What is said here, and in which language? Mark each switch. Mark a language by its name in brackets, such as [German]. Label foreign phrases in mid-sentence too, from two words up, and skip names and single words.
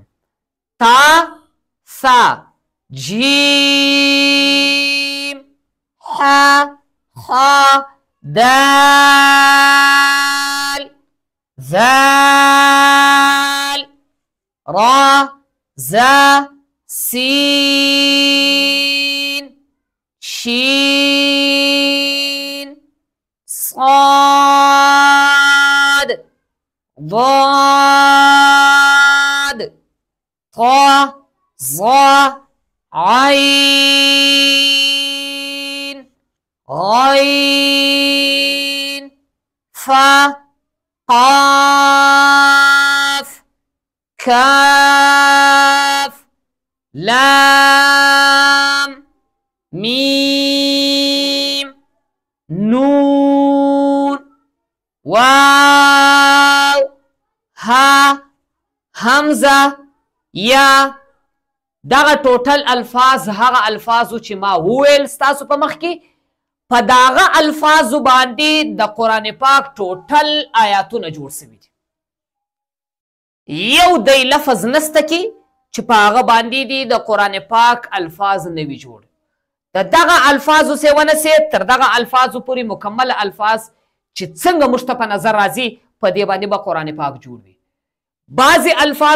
[Arabic] تا سا جیم ح خ دال ذال را زا سین شین صاد ضاد طا ظا عين غين فا قاف كاف لام ميم نون واو ها همزه یا [Pashto] دغه ټوټل الفاظ هغه الفاظو چې ما وویل ستاسو په مخ کې په دغه الفاظو باندې د قرآن پاک ټوټل آیاتونه جوړ سوي دي یو دی لفظ نسته کې چې په هغه باندې دي د قرآن پاک الفاظ نه وي جوړ د دغه الفاظو سې ونسې تر دغه الفاظو پورې مکمل الفاظ چې څنګه موږ ته په نظر راځي په دې باندې به قرآن پاک جوړ وي بعضې الفاظ